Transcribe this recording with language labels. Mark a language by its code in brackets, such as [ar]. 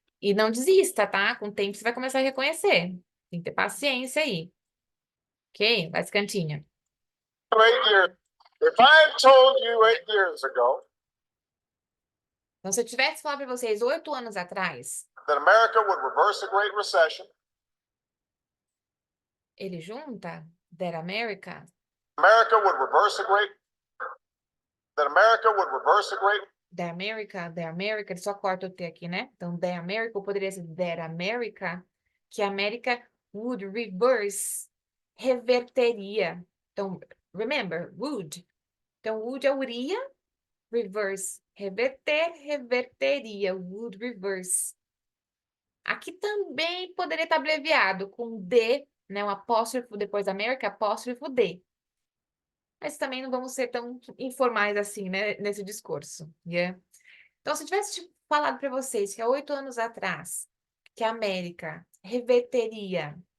[pt] E não desista, tá? Com o tempo você vai começar a reconhecer. Tem que ter paciência aí, ok? Vai, cantinha. [en] 8 years. If I told you 8 years ago [pt] Então, se eu tivesse falado para vocês 8 anos atrás, [en] that America would reverse a Great Recession, [pt] ele junta [en] That America, America would reverse a great that America would reverse a great The America, [pt] ele só corta o T aqui, né? Então, [en] The America, [pt] ou poderia ser [en] That America, [pt] que a América [en] would reverse, [pt] reverteria. Então, [en] remember, would. [pt] Então, would é iria, reverse, reverter, reverteria, [en] would reverse. [pt] Aqui também poderia estar abreviado com D, né? Um apóstrofo depois da América, apóstrofo D. Mas também não vamos ser tão informais assim, né? Nesse discurso. Yeah? Então, se eu tivesse falado para vocês que há 8 anos atrás, que a América reverteria